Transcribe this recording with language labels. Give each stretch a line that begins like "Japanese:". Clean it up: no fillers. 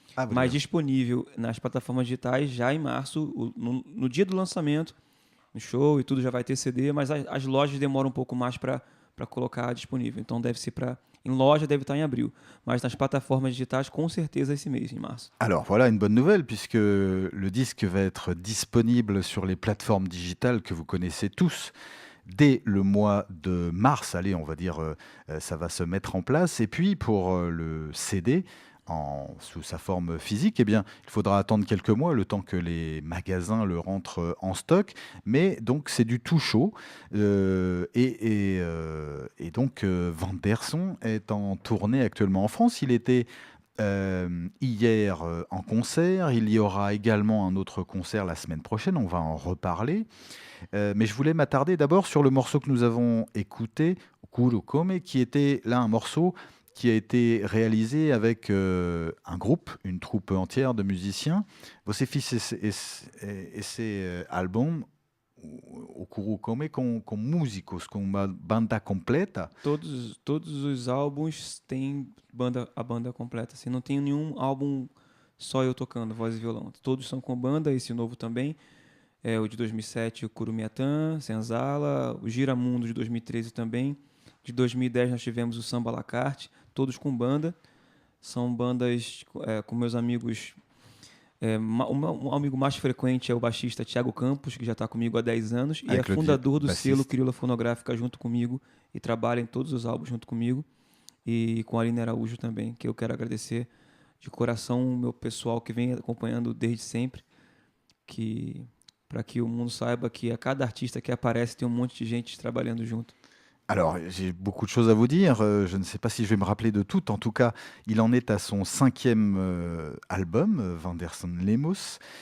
Portuguese: Mas disponível nas plataformas digitais já em março, no dia do lançamento, no show e tudo já vai ter CD, mas as lojas demoram um pouco mais para colocar disponível. Então deve ser em loja deve estar em abril, mas nas plataformas digitais com certeza esse mês, em março.
French: Alors voilà une bonne nouvelle, puisque le disque va être disponible sur les plateformes digitales que vous connaissez tous dès le mois de mars. Allez, on va dire, ça va se mettre en place. Et puis pour le CD, sous sa forme physique, eh bien, il faudra attendre quelques mois, le temps que les magasins le rentrent en stock. Mais donc, c'est du tout chaud. Et donc, Vanderson est en tournée actuellement en France. Il était hier en concert. Il y aura également un autre concert la semaine prochaine. On va en reparler. Mais je voulais m'attarder d'abord sur le morceau que nous avons écouté, Kurukome, qui était là un morceau qui a été réalisé avec un groupe, une troupe entière de musiciens.
Portuguese: Você fez esse álbum, o Kurukome, com músicos, com uma banda completa. Todos os álbuns têm a banda completa. Assim, não tem nenhum álbum só eu tocando voz e violão. Todos são com banda, esse novo também. O de 2007, o Kurumiatan, Senzala, o Giramundo de 2013 também. De 2010 nós tivemos o Samba à la carte, todos com banda. São bandas com meus amigos. Um amigo mais frequente é o baixista Thiago Campos, que já está comigo há 10 anos, e é fundador do selo Crioula Fonográfica junto comigo, e trabalha em todos os álbuns junto comigo, e com a Aline Araújo também, que eu quero agradecer de coração o meu pessoal que vem acompanhando desde sempre, para que o mundo saiba que a cada artista que aparece tem um monte de gente trabalhando junto.
French: Alors, j'ai beaucoup de choses à vous dire. Je ne sais pas si je vais me rappeler de tout. En tout cas, il en est à son 5e album, Vanderson Lemos.